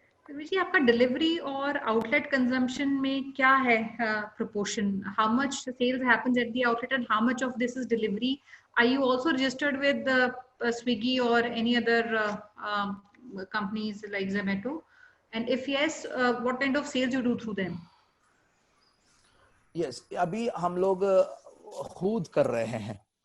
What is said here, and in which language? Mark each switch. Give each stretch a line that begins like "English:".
Hindi: जी, आपका डिलीवरी और outlet consumption में क्या है proportion?
English: How much sales happens at the outlet and how much of this is delivery? Are you also registered with Swiggy or any other companies like Zomato? And if yes, what kind of sales you do through them?
Hindi: Yes, अभी हम लोग खुद कर रहे हैं।